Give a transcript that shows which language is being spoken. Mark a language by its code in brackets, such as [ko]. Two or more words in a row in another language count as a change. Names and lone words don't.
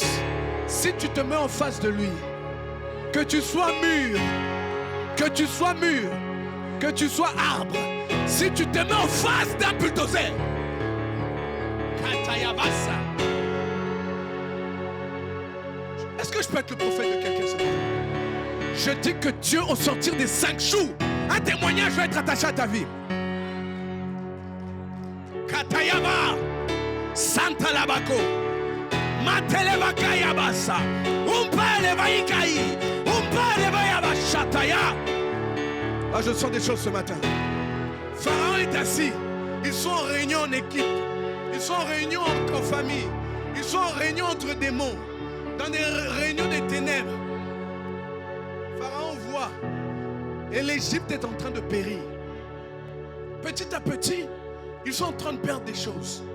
[fr] Si tu te mets en face de lui, que tu sois mûr, que tu sois mûr, que tu sois arbre, si tu te mets en face d'un bulldozer, est-ce que je peux être le prophète de quelqu'un ce matin? Je dis que Dieu, au sortir des 5 jours, un témoignage va être attaché à ta vie. Katayaba, Santa Labako, Matelevaka Yabasa, Umpa Levaïkaï, Umpa Levayaba Shataya. Ah, je sens des choses ce matin. Pharaon est assis. Ils sont en réunion en équipe. Ils sont en réunion en famille. Ils sont en réunion entre démons. Dans des réunions des ténèbres. Pharaon voit. Et l'Égypte est en train de périr. Petit à petit, ils sont en train de perdre des choses.